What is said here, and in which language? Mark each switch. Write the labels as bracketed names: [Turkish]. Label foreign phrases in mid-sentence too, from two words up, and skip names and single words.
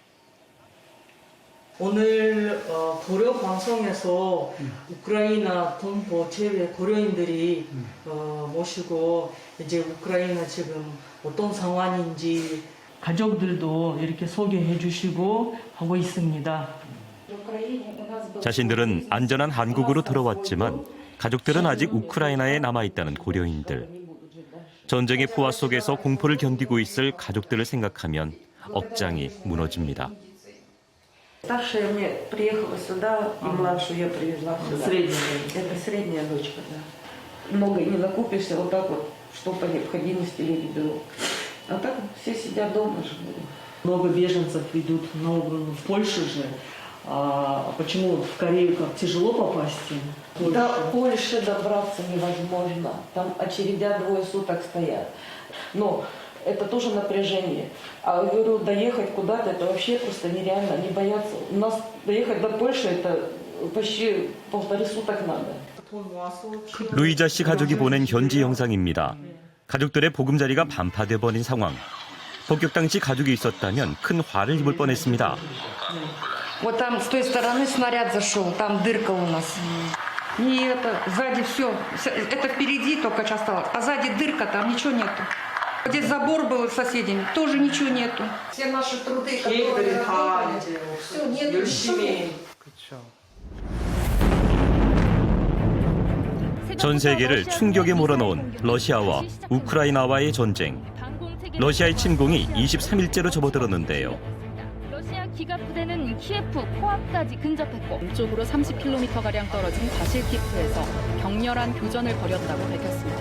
[Korean] 오늘 고려 방송에서 우크라이나 동포 제외 고려인들이 모시고 이제 우크라이나 지금 어떤 상황인지 가족들도 이렇게 소개해 주시고 하고 있습니다. 자신들은 안전한 한국으로 들어왔지만 가족들은 아직 우크라이나에 남아있다는 고려인들. 전쟁의 포화 속에서 공포를 견디고 있을 가족들을 생각하면 억장이 무너집니다. [Russian] Старшая мне приехала сюда, и младшую я привезла сюда. Это средняя дочка, да. Много не накупишься, вот так вот, что по необходимости люди берут. А так все сидят дома живут. Много беженцев идут в Польшу же. Почему в Корею как тяжело попасть? До Польши добраться невозможно. Там очередя 2 суток стоят. Но это тоже напряжение. А говорю, доехать куда-то, это вообще просто нереально. Они боятся. У нас доехать до Польши, это почти 1,5 суток надо. [Korean] 루이자 씨 가족이 보낸 현지 영상입니다. 가족들의 보금자리가 반파돼 버린 상황. 폭격 당시 가족이 있었다면 큰 화를 입을 뻔했습니다. [Russian] Вот там с той стороны снаряд зашел, там дырка у нас. И это, сзади все, это впереди только часто осталось, а сзади дырка, там ничего нету. Здесь забор был с соседями, тоже ничего нету. Все наши труды, [Korean] 계획들이 다 [Russian] которые [Korean] 이제 [Russian] все, нет, [Korean] 열심히 전 세계를 충격에 몰아넣은 러시아와 우크라이나와의 전쟁. 러시아의 침공이 23일째로 접어들었는데요. 러시아 기갑 부대는 키예프 코앞까지 근접했고 동쪽으로 30km가량 떨어진 바실키프에서 격렬한 교전을 벌였다고 밝혔습니다.